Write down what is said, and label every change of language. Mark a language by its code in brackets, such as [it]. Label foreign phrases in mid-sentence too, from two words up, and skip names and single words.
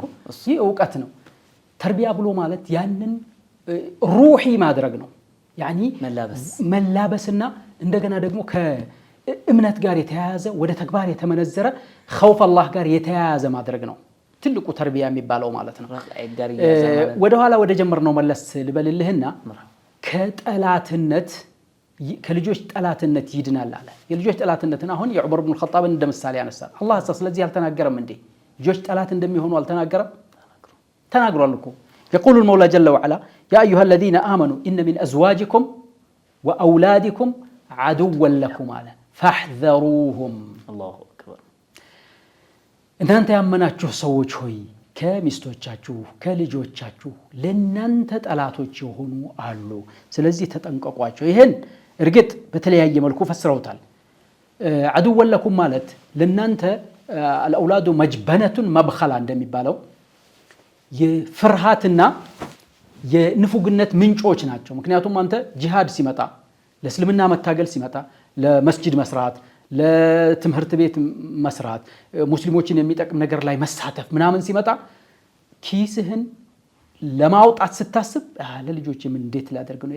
[am] ይህ እውቀት ነው። ተርቢያ ብሎ ማለት ያንን ሩሂ ማድረግ ነው። ያኒ መላበስና እንደገና ደግሞ ከእምነት ጋር የተያያዘ ወደ ተግባር የተመነዘረ ኸውፍ አላህ ጋር የተያያዘ ማድረግ ነው ትልቁ ተርቢያ የሚባለው ማለት ነው። ወደ ኋላ ወደ ጀመርነው መለስ ልበልልህና ከጠላትነት ከልጆች ጠላትነት ይድናል አለ። የልጆች ጠላትነትን አሁን የዑመር ኢብኑ ኸጣብን እንደ ምሳሌ ያነሳል። አላህ ስለዚህ አልተናገረም እንዴ? ልጆች ጠላት እንደሚሆኑ አልተናገረም? ተናግሯል እኮ። [ar] يقول المولى جل وعلا يا أيها الذين آمنوا إن من أزواجكم وأولادكم عدوا لكم على فاحذروهم. الله أكبر. [am] እናንተ ያመናችሁ ሰዎች ሆይ ከሚስቶቻችሁ ከልጆቻችሁ ለእናንተ ጠላቶች የሆኑ አሉ፣ ስለዚህ ተጠንቀቋቸው። ይሄን እርግጥ በተለያየ መልኩ ፈስረውታል። [ar] عدوا لكم [am] ማለት ለእናንተ [ar] الأولاد مجبنة مبخلا [am] እንደሚባለው የፍርሃትና የንፉግነት ምንጮች ናቸው። ምክንያቱም አንተ ጂሃድ ሲመጣ፣ ለእስልምና መታገል ሲመጣ፣ ለመስጂድ መስራት፣ ለትምህርት ቤት መስራት፣ ሙስሊሞችን የሚጠቅም ነገር ላይ መሳተፍ ምናምን ሲመጣ ኪስህን ለማውጣት ስታስብ ለልጆች ምን እንዴት ላደርግ ነው?